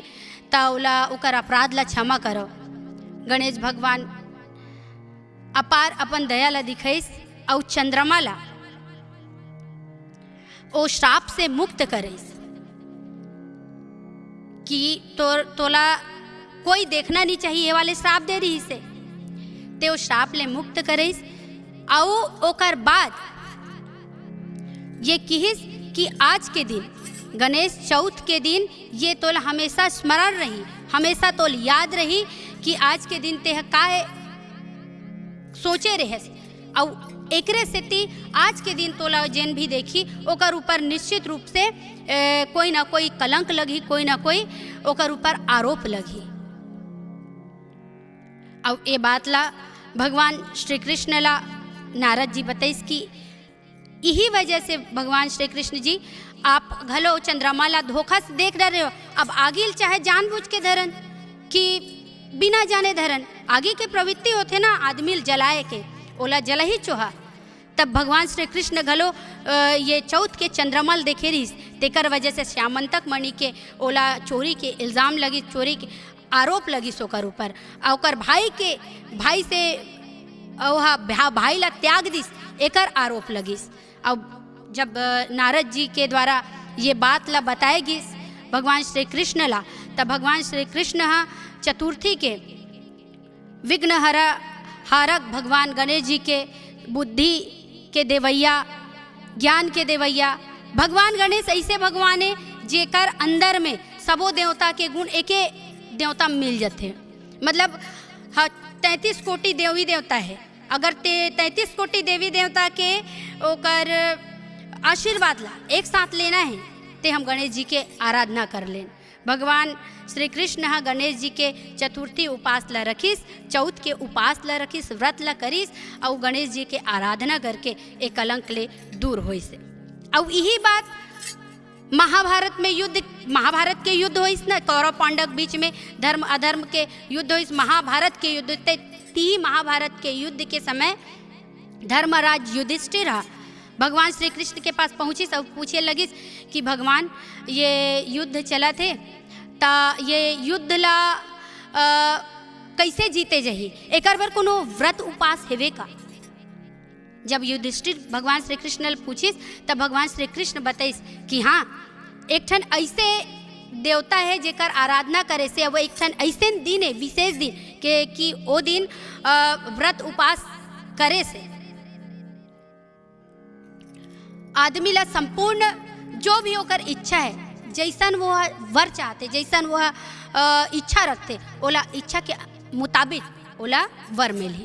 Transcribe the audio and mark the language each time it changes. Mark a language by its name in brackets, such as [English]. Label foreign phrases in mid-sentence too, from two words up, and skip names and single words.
[Chhattisgarhi] ता ओला ओकर अपराध ला क्षमा करो। गणेश भगवान अपार अपन दया ला दिखाइस और चंद्रमा ला ओ श्राप से मुक्त करिस कि तोला कोई देखना नहीं चाहिए, ये वाले श्राप दे रही से ते ओ श्राप ले मुक्त करिस। और ओकर बाद ये किहिस कि आज के दिन गणेश चौथ के दिन ये तोल हमेशा स्मरण रही, हमेशा तोल याद रही कि आज के दिन ते काहे सोचे रहे। और एकरे सेती आज के दिन तोला जेन भी देखी ओकर ऊपर निश्चित रूप से कोई ना कोई कलंक लगी, कोई ना कोई ओकर ऊपर आरोप लगी। और ये बात ला भगवान श्री कृष्ण ला नारद जी बताइस कि यही वजह से भगवान श्री कृष्ण जी आप घलो चंद्रमा ला धोखा से देख रहे हो। अब आगे चाहे जानबूझ के धरन कि बिना जाने धरन, आगे के प्रवृत्ति होते ना आदमी जलाए के, ओला जला ही चोहा। तब भगवान श्री कृष्ण घलो ये चौथ के चंद्रमल देखे रही, तेकर वजह से श्यामंतक मणि के ओला चोरी के इल्ज़ाम लगी, चोरी के आरोप लगी सोकर ऊपर। और भाई से भाई ला त्याग दिस एकर आरोप लगिस। अब जब नारद जी के द्वारा ये बात ला बताए गिस भगवान श्री कृष्ण ला, तब भगवान श्री कृष्ण चतुर्थी के विघ्न हारक भगवान गणेश जी के बुद्धि के देवैया, ज्ञान के देवैया भगवान गणेश ऐसे भगवान है जेकर अंदर में सबो देवता के गुण एके देवता मिल जाते। मतलब 33 कोटि देवी देवता है, अगर 33 कोटि देवी देवता के ओकर आशीर्वाद ला एक साथ लेना है ते हम गणेश जी के आराधना कर लें। भगवान श्री कृष्ण गणेश जी के चतुर्थी उपास ला रखिस, चौथ के उपास ला रखिस, व्रत ला करिस और गणेश जी के आराधना करके एक कलंक ले दूर होइस। और यही बात महाभारत के युद्ध होइस ना, कौरव पांडव बीच में धर्म अधर्म के युद्ध होइस। महाभारत के युद्ध महाभारत के युद्ध के समय धर्मराज युधिष्ठिर भगवान श्री कृष्ण के पास पहुँचिस और पूछे लगिस कि भगवान ये युद्ध चला थे ता ये युद्ध ला कैसे जीते जही, एकर बर कोनो व्रत उपास हेवे का। जब युधिष्ठिर भगवान श्री कृष्ण पूछिस तब भगवान श्री कृष्ण बताइस कि हाँ, एक ठन ऐसे देवता है जेकर आराधना करे से, वो एक ठन ऐसे दिन है विशेष दिन के कि वो दिन व्रत उपास करे से आदमी ला संपूर्ण जो भी होकर इच्छा है, जैसन वो वर चाहते, जैसन वो इच्छा रखते, ओला इच्छा के मुताबिक ओला वर मिली।